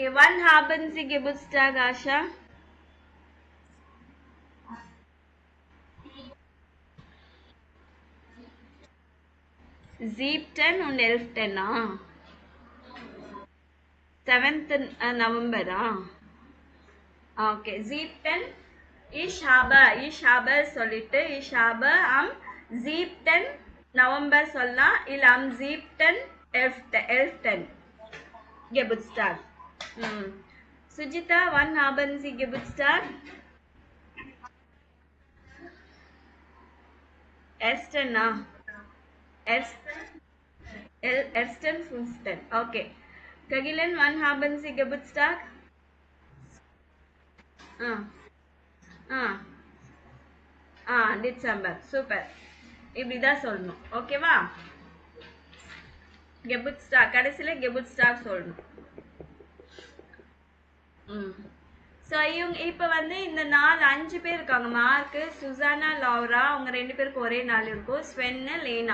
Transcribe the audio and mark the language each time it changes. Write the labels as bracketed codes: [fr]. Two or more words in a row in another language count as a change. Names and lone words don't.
[de] Wann haben Sie Geburtstag ஆஷா. ஜீப்டன் und எல்ஃப்டனா? [en] 7th நவம்பரா? [de] ஓகே. ஜீப்டன் ich habe சொல்லிட்டு ich habe am 7. [ta] நவம்பர் சொல்லலாம், இல்ல [de] am 7. 11. Geburtstag. சுஜிதா, wann haben Sie Geburtstag? Ersten, Ersten 15. Okay. Kagilen, wann haben Sie Geburtstag? [en] Ah, ah, December. Super. [ta] இப்படிதான் சொல்லணும் ஓகேவா? கெபுட்ஸ்டாக் கடைசியில கெபுட்ஸ்டாக் சொல்லணும். ஸோ இவங்க இப்போ வந்து இந்த 5 பேர் இருக்காங்க. மார்க்கு, சுசானா, லவ்ரா. அவங்க 2 பேருக்கு ஒரே நாள் இருக்கும். ஸ்வென்னு, லேனா.